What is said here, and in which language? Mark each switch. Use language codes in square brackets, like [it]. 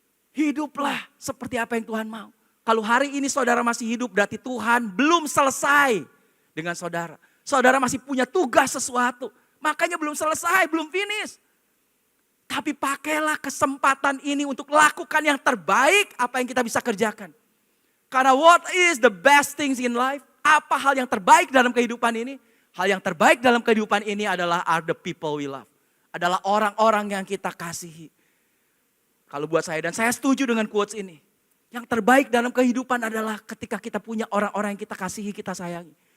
[id] Hiduplah seperti apa yang Tuhan mau. Kalau hari ini saudara masih hidup, berarti Tuhan belum selesai dengan saudara. Saudara masih punya tugas sesuatu, makanya belum selesai, belum finish. Tapi pakailah kesempatan ini untuk lakukan yang terbaik apa yang kita bisa kerjakan. Karena [en] what is the best things in life? [id] Apa hal yang terbaik dalam kehidupan ini? Hal yang terbaik dalam kehidupan ini adalah [en] are the people we love. [id] Adalah orang-orang yang kita kasihi. Kalau buat saya, dan saya setuju dengan quotes ini. Yang terbaik dalam kehidupan adalah ketika kita punya orang-orang yang kita kasihi, kita sayangi.